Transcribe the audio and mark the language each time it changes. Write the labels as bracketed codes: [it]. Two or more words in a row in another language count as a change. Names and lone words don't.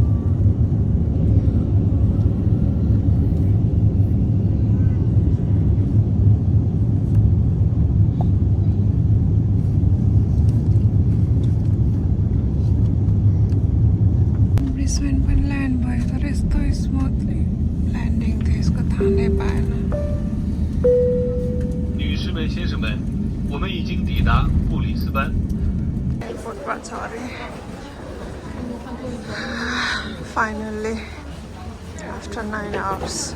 [ne] ब्रिस्बेन पनि ल्यान्ड भयो तर यस्तो [en] smoothly landing [ne] थियो यसको थाहा नै पाएन [zh] 女士们、先生们，我们已经抵达布里斯班。 [ne] एयरपोर्टमा छ अरे [en] finally after 9 hours